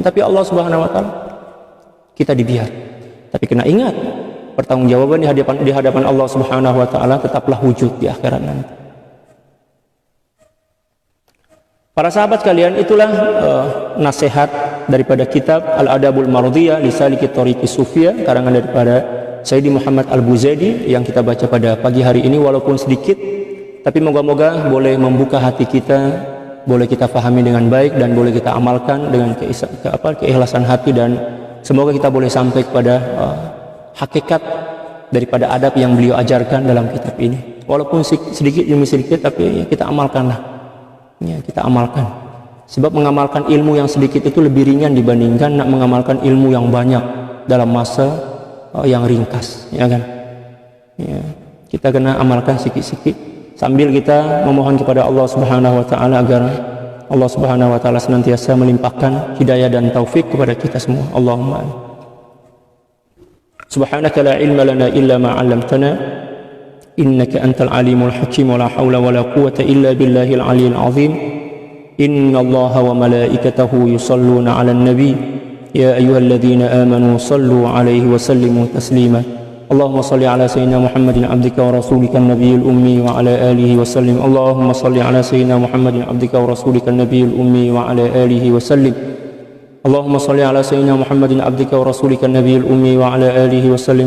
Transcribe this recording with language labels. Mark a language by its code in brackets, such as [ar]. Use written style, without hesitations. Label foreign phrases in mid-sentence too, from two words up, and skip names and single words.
[ms] Tapi Allah [ar] سبحانه وتعالى [ms] kita dibiar. Tapi kena ingat, pertanggungjawaban di hadapan Allah [ar] سبحانه وتعالى [ms] tetaplah wujud di akhirat nanti. Para sahabat kalian, itulah nasihat daripada kitab Al-Adabul Mardiyah li Saliki Thariqis Sufiyah karangan daripada Sayyidi Muhammad Al-Buzaidi yang kita baca pada pagi hari ini, walaupun sedikit tapi moga-moga boleh membuka hati kita, boleh kita pahami dengan baik dan boleh kita amalkan dengan keikhlasan hati, dan semoga kita boleh sampai kepada hakikat daripada adab yang beliau ajarkan dalam kitab ini. Walaupun sedikit demi sedikit, tapi kita amalkanlah. Ya, kita amalkan. Sebab mengamalkan ilmu yang sedikit itu lebih ringan dibandingkan nak mengamalkan ilmu yang banyak dalam masa yang ringkas, ya kan? Ya, kita kena amalkan sikit-sikit sambil kita memohon kepada Allah [ar] سبحانه وتعالى [ms] agar Allah [ar] سبحانه وتعالى [ms] senantiasa melimpahkan hidayah dan taufik kepada kita semua. [ar] اللهم آمين. سبحانك لا علم لنا إلا ما علمتنا إنك أنت العليم الحكيم ولا حول ولا قوة إلا بالله العلي العظيم. إن الله وملائكته يصلون على النبي يا أيها الذين آمنوا صلوا عليه وسلموا تسليما. اللهم صل على سيدنا محمد عبدك ورسولك النبي الأمي وعلى آله وسلم. اللهم صل على سيدنا محمد عبدك ورسولك النبي الأمي وعلى آله وسلم. اللهم صل على سيدنا محمد عبدك ورسولك النبي الأمي وعلى آله وسلم.